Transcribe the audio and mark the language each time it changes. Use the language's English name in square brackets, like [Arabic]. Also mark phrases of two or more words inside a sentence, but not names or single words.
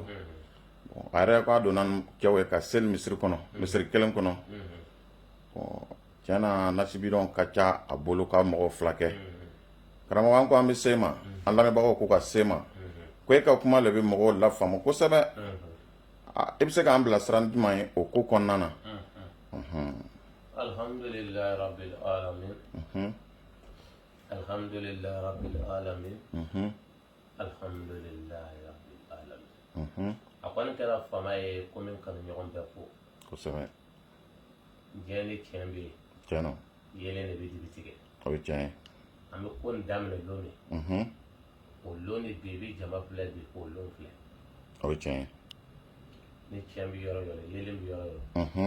[Bambara] A yɛrɛ k'a donna cɛw ye ka seli misiri kɔnɔ, misiri kelen kɔnɔ. Tiɲɛna nasibidɔn ka ca a bolo ka mɔgɔw fila kɛ. Karamɔgɔ an ko an bɛ se ma, an lamɛnbagaw ko ka se ma. Ko e ka kuma le bɛ mɔgɔw lafaamu kosɛbɛ. I bɛ se k'an bilasira ni jumɛn ye o ko kɔnɔna na? [Arabic] الحمد لله رب العالمين. الحمد لله رب العالمين. الحمد لله رب العالمين. [Bambara] A kɔni kɛra fama ye ko min kanu ɲɔgɔn bɛɛ fo. Kosɛbɛ. Diɲɛ ni tiɲɛ bɛ yen. Tiɲɛna. Yelen de bɛ dibi tigɛ. O ye tiɲɛ ye. An bɛ ko nin daminɛ lon min. O lon de bi i bɛ jama filɛ bi k'o lon filɛ. O ye tiɲɛ ye. Ni tiɲɛ bɛ yɔrɔ yɔrɔ yelen bɛ yɔrɔ yɔrɔ.